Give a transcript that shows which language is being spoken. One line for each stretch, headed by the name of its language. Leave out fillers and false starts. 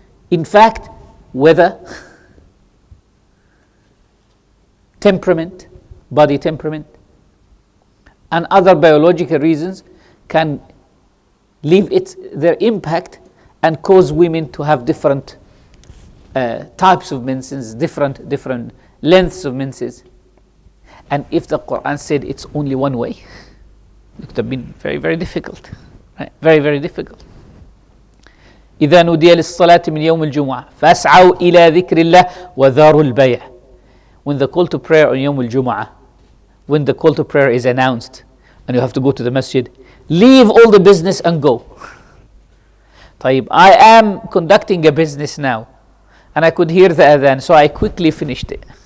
English: In fact, weather, temperament, body temperament, and other biological reasons can leave their impact and cause women to have different types of menses, different lengths of menses. And if the Quran said it's only one way, it would have been very, very difficult. Right? Very, very difficult.
Arabic: إذا نودي للصلاة من يوم الجمعة فاسعوا إلى ذكر الله وذروا البيع.
English: When the call to prayer on يوم الجمعة, when the call to prayer is announced and you have to go to the masjid, leave all the business and go. طيب, I am conducting a business now and I could hear the adhan, so I quickly finished it.